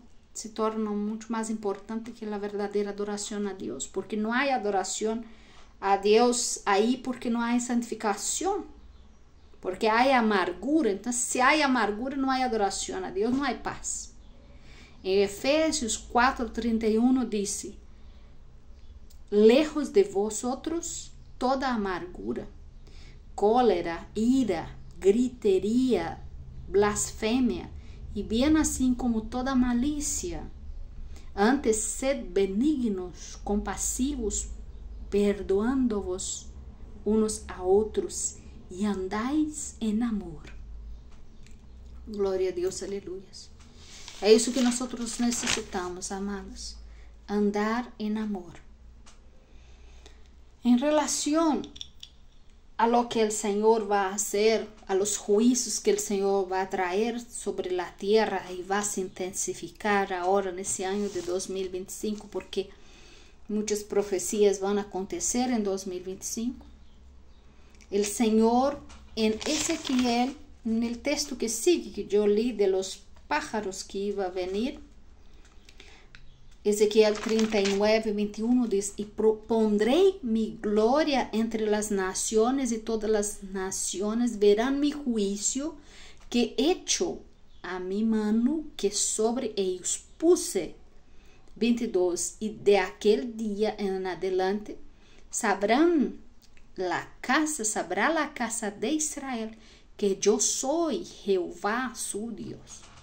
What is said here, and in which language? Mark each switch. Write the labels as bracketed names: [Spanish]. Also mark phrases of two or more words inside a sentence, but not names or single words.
[Portuguese] Se tornam muito mais importantes que a verdadeira adoração a Deus, porque não há adoração a Deus aí, porque não há santificação, porque há amargura. Então, se há amargura, não há adoração a Deus, não há paz. Em Efésios 4:31 diz: [Spanish] lejos de vosotros toda amargura, cólera, ira, gritería, blasfemia, y bien así como toda malicia. Antes sed benignos, compasivos, perdoando-vos unos a outros, [Portuguese] e andais em amor. Glória a Deus, aleluia. É isso que nós necessitamos, amados. Andar em amor. [Spanish] Em relação a lo que el Señor va a hacer, a los juicios que el Señor va a traer sobre la tierra y va a se intensificar ahora en ese año de 2025, porque muchas profecías van a acontecer en 2025. El Señor en Ezequiel, en el texto que sigue, que yo leí de los pájaros que iba a venir, Ezequiel 39, 21 diz: E pondrei mi glória entre las naciones, e todas las naciones verán mi juicio que hecho a mi mano que sobre ellos puse. 22. E de aquel día en adelante sabrá la casa de Israel que yo soy Jehová su Dios.